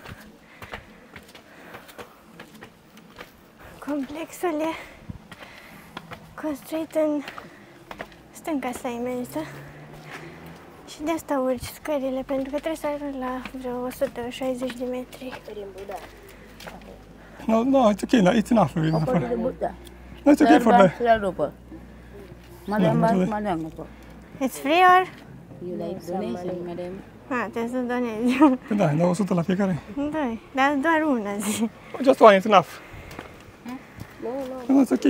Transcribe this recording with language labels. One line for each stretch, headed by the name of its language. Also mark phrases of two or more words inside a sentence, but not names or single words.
Romanian: Complexul e construit în stânca sa imensă și de asta urci scările, pentru că trebuie să ajungi la vreo 160 de metri.
English: No, it's okay. It's enough. No, it's okay for the... It's free or? You like donation, madam?
Romanian: Trebuie să donezi. Păi da, dau 100 la fiecare. Da, dar doar una zi.
English: Just one, it's enough. No, it's okay.